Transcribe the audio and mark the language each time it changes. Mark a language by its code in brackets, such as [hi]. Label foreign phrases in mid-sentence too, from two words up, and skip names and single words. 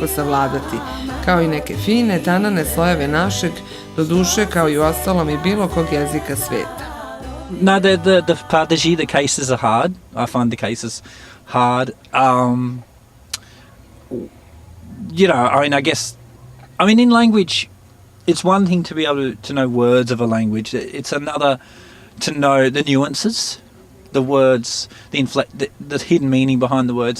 [hr] savladati, kao i neke fine, tanane slojeve našeg, doduše kao i u ostalom i bilo kog jezika sveta. [en] No, the partaji, the cases are hard. I find the cases hard. I mean, in language, it's one thing to be able to know words of a language. It's another to know the nuances, the words, the hidden meaning behind the words.